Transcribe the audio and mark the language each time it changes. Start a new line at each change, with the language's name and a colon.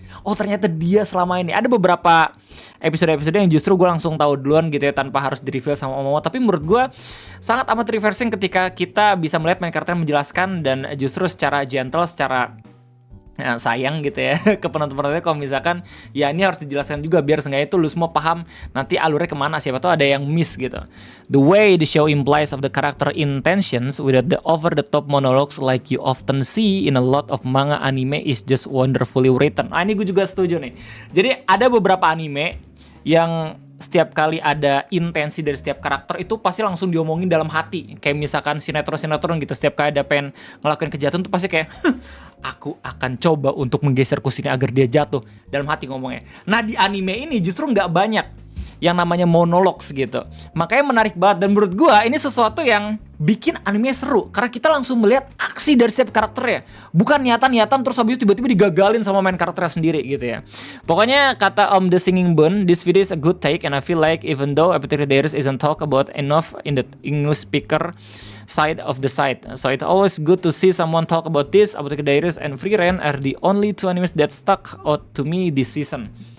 Indonesian: Oh ternyata dia selama ini. Ada beberapa episode-episode yang justru gue langsung tahu duluan gitu ya, tanpa harus di-reveal sama Momo. Tapi menurut gue sangat amat refreshing ketika kita bisa melihat main karakter menjelaskan dan justru secara gentle, secara sayang gitu ya ke penonton-penontonnya kalau misalkan ya ini harus dijelaskan juga biar seenggaknya itu lu semua paham nanti alurnya kemana, siapa tuh ada yang miss gitu.
English: The way the show implies of the character intentions without the over-the-top monologues like you often see in a lot of manga anime is just wonderfully written.
Indonesian: Ini gue juga setuju nih. Jadi ada beberapa anime yang setiap kali ada intensi dari setiap karakter itu pasti langsung diomongin dalam hati. Kayak misalkan sinetron gitu, setiap kali ada pengen ngelakuin kejahatan tuh pasti kayak aku akan coba untuk menggeser kursinya agar dia jatuh, dalam hati ngomongnya. Nah di anime ini justru nggak banyak yang namanya monologs gitu. Makanya menarik banget dan menurut gua ini sesuatu yang bikin anime seru karena kita langsung melihat aksi dari setiap karakternya, bukan niatan terus habis itu tiba-tiba digagalin sama main karakternya sendiri gitu ya. Pokoknya kata Om
English: The Singing Bone, this video is a good take and I feel like even though Apothecary Diaries isn't talked about enough in the English speaker side of the site, so it's always good to see someone talk about this. Apothecary Diaries and Free Ren are the only two animes that stuck out to me this season.